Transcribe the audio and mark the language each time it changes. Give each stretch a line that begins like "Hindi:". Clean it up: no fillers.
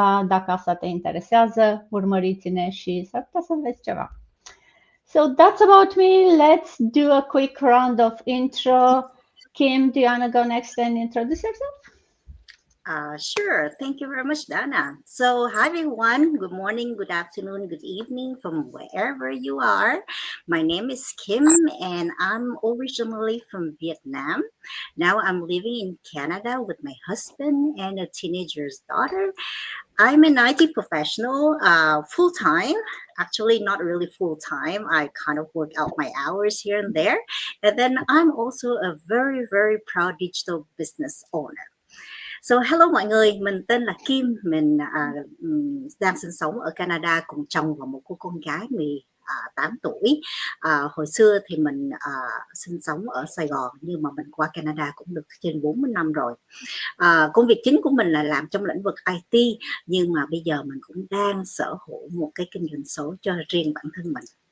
Romanian: Dacă asta te interesează, urmăriți-ne și s-ar putea să înveți ceva.
English: So that's about me. Let's do a quick round of intro. Kim, do you want to go next and introduce yourself? Sure. Thank you very much, Dana. So, hi everyone. Good morning, good afternoon, good evening from wherever you are. My name is Kim, and I'm originally from Vietnam. Now I'm living in Canada with my husband and a teenager's daughter. I'm an IT professional, full time. Actually, not really full time. I kind of work out my hours here and there. And then I'm also a very, very proud digital business owner. So hello
Vietnamese: mọi người, mình tên là Kim, mình đang sinh sống ở Canada cùng chồng và một cô con gái 18 tuổi. Hồi xưa thì mình sinh sống ở Sài Gòn nhưng mà mình qua Canada cũng được trên 40 năm rồi. Công việc chính của mình là làm trong lĩnh vực IT, nhưng mà bây giờ mình cũng đang sở hữu một cái kinh doanh số cho riêng bản thân mình.